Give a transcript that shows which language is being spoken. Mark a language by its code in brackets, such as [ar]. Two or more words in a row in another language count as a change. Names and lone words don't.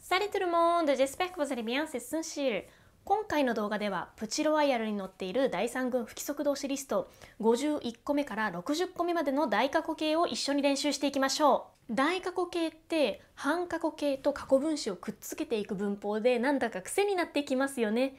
[fr] Salut tout le monde! J'espère que vous allez bien, c'est Sunshil。 [ja] 今回の動画ではプチロワイヤルに載っている第3軍不規則動詞リスト51個目から60個目までの大過去形を一緒に練習していきましょう。大過去形って半過去形と過去分詞をくっつけていく文法でなんだか癖になってきますよね。